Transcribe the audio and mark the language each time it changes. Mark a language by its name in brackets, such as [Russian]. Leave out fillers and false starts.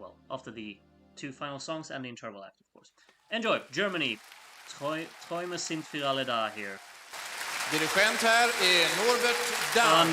[English] After the 2 final songs and the interval act, of course. Enjoy! Germany! [German] Träume sind für alle da [English] here. [Swedish] Dirigent här är Norbert Damm.